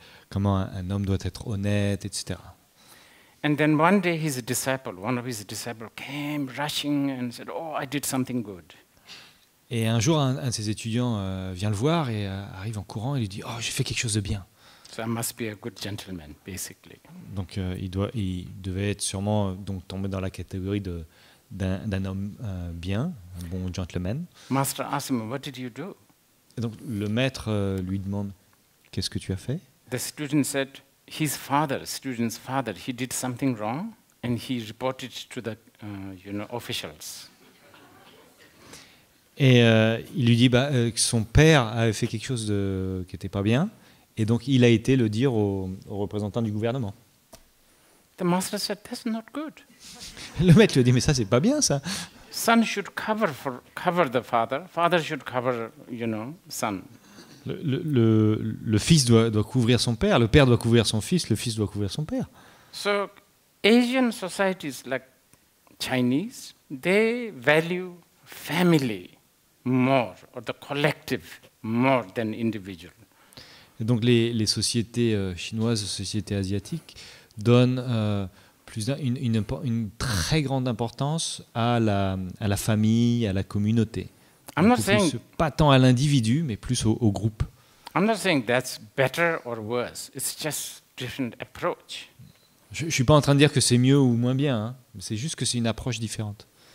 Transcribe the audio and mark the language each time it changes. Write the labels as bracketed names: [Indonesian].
[French] Comment un homme doit être honnête, etc. [English] And then one day one of his disciples came rushing and said, "Oh, I did something good." [French] Et un jour, un de ses étudiants vient le voir et arrive en courant et lui dit, "Oh, j'ai fait quelque chose de bien." [English] So I must be a good gentleman, basically. [French] Donc il devait être sûrement tomber dans la catégorie d'un homme bien, un bon gentleman. [English] Master asked him, "What did you do?" [French] Et donc le maître lui demande, "Qu'est-ce que tu as fait?" [English] The student said, student's father, he did something wrong, and he reported to the, officials. [French] Et il lui dit que son père avait fait quelque chose qui n'était pas bien, et donc il a été le dire aux représentants du gouvernement. [English] The master said, "That's not good." [French] Le maître lui a dit, mais ça c'est pas bien ça. [English] son should cover the father. Father should cover, son. [French] Le fils doit couvrir son père, le père doit couvrir son fils, le fils doit couvrir son père. [English] So Asian societies like Chinese, they value family more, or the collective more than individual. [French] Et donc les sociétés chinoises, les sociétés asiatiques donnent une très grande importance à la famille, à la communauté. Pas tant à l'individu, mais plus au groupe. [English] I'm not saying that's better or worse. It's just different approach. [French] Je ne suis pas en train de dire que c'est mieux ou moins bien, hein. C'est juste que c'est une approche différente.